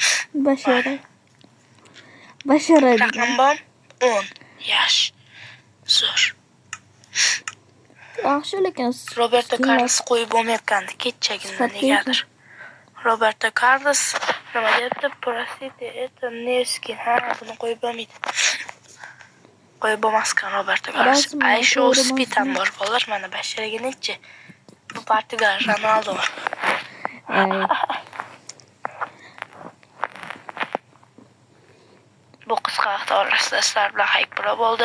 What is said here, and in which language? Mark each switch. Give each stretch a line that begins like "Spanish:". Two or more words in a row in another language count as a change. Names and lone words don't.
Uzbek: Bashara. Raqam bor 10 yosh. Zo'r. Yaxshi, lekin Roberto Carlos qo'yib bo'lmayotgandi kechagina negadir. Roberto Carlos nima debdi?
Russian: Простите, это не skin.
Uzbek: Buni qo'yib bo'lmaydi. Qo'yib bo'lmaskan Roberto Carlos. Aysho Spitan bor bolalar, mana Basharaga-nechi. Bu Portugal Ronaldo. Bu qisqa vaqt orasida sizlar bilan hype bo'ldi.